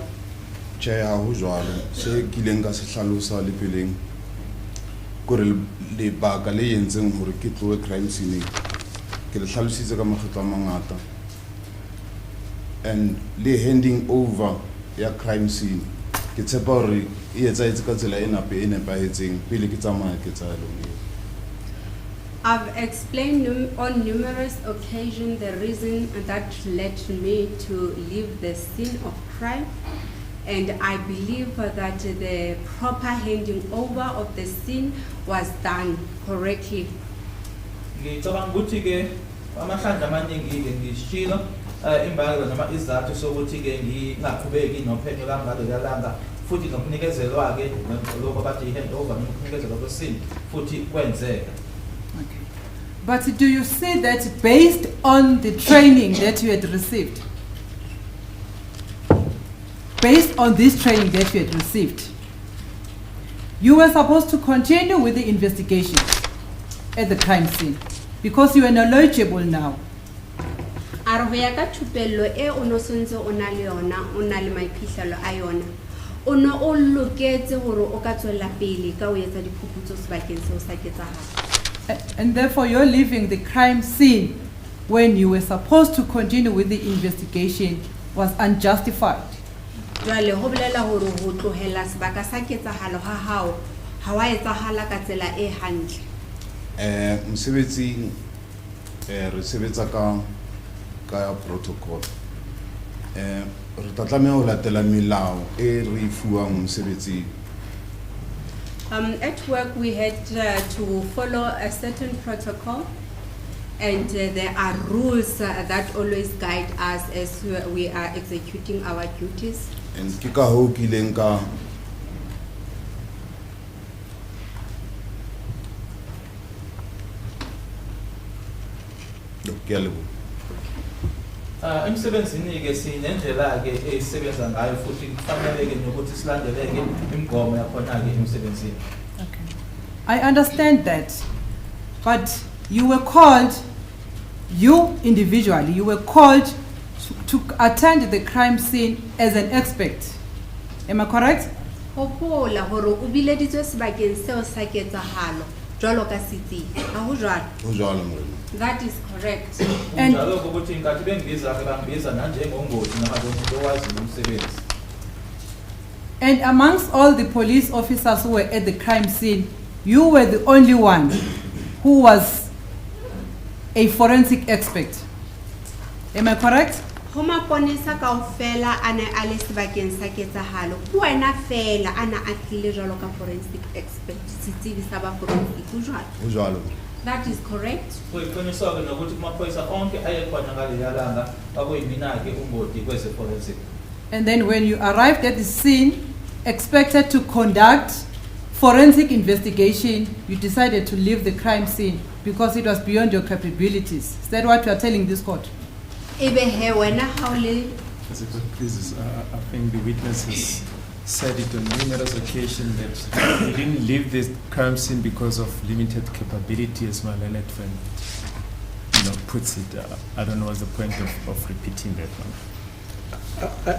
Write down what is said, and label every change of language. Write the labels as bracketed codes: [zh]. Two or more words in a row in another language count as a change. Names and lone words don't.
[st] Tjhe, ha ho jwalo. Se kileng ka se hlalosa le peleng kore lebaka le yentseng hore ke tlohe [en] crime scene [st] ke le hlalositse ka makgetlo a mangata, and le [en] handing over [st] ya [en] crime scene [st] ke tshepa hore e etsaetse ka tsela e nepahetseng pele ke tsamaya ke tsaya lone. [en] I've explained on numerous occasions the reason that led me to leave the scene of crime, and I believe that the proper handing over of the scene was done correctly. [zu] Ngicabanga ukuthi ke amahlandla amaningi ke ngishilo imbangela noma izathu sokuthi ke ngingaqhubeki nophenyo kangalo yalanga futhi nokunikezelwa ke lokho bathi [en] i-hand over [zu] nokunikezelwa kwesini futhi kwenzeka. [en] Okay. But do you see that based on the training that you had received, based on this training that you had received, you were supposed to continue with the investigation at the crime scene because you are knowledgeable now? [st] Are ho ya ka thupello e o no sontse o na le yona, o na le maiphihlelo a yona, o no o loketse hore o ka tswela pele ka o etsa diphuputso sebakeng seo sa ketsahalo? [en] And therefore you're leaving the crime scene when you were supposed to continue with the investigation was unjustified. [st] Jwale ho bolela hore ho tlohela sebaka sa ketsahalo ha hao ha wa etsahala ka tsela e hantle. Mosebetsing re sebetsa ka protocol. Re tla tlameha ho latela melao e re fuwang mosebetsing. [en] At work we had to follow a certain protocol, and there are rules that always guide us as we are executing our duties. [st] And ke ka hoo ke ileng ka [zu] Emsebenzini ke sinendlela ke esebenza ngayo futhi kufanele ke nokuthi silandeleke imigomo yakhona ke emsebenzini. [en] Okay. I understand that, but you were called, you individually, you were called to attend the crime scene as an expert. Am I correct? [st] Hopola hore o bileditswe sebakeng seo sa ketsahalo jwalo ka sitsi. Ha ho jwalo? ho jwalo morena. [en] That is correct. And [zu] Njalo ukuthi inkathi bengibiza ke bangibiza nanjengongoti namadondo owazi umsebenzi. [en] And amongst all the police officers who were at the crime scene, you were the only one who was a forensic expert. Am I correct? [st] Ho maponesa kaofela a ne a le sebakeng sa ketsahalo, ke wena fela ana a tlile jwalo ka [en] forensic expert [st] setsebi sa ba forensic. Ho jwalo? Ho jwalo. [en] That is correct. [zu] Kuyiqiniswa ke nokuthi kumaphoyisa onke ayekhona ngale yalanga akuyimina ke ungoti kweze forensic. [en] And then when you arrived at the scene, expected to conduct forensic investigation, you decided to leave the crime scene because it was beyond your capabilities. Is that what you are telling this court? [st] Ebe he wena ha o le [en] Please, I think the witnesses said it on numerous occasions that he didn't leave the crime scene because of limited capability, as my learned friend puts it. I don't know what's the point of repeating that one.